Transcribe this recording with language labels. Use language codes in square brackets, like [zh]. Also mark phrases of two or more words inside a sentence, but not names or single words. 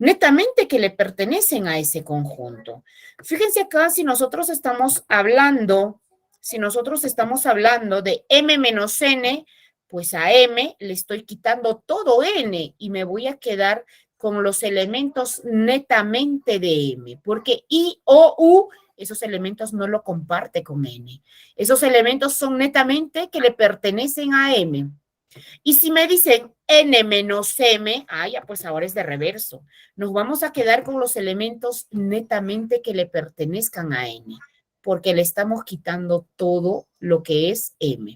[es] netamente que le pertenecen a ese conjunto. Fíjense acá, si nosotros estamos hablando de m menos n, pues a m le estoy quitando todo n y me voy a quedar con los elementos netamente de m, porque i, o, u, esos elementos no lo comparte con n. Esos elementos son netamente que le pertenecen a m. Y si me dicen n menos m, ya pues ahora es de reverso. Nos vamos a quedar con los elementos netamente que le pertenezcan a n, porque le estamos quitando todo lo que es m.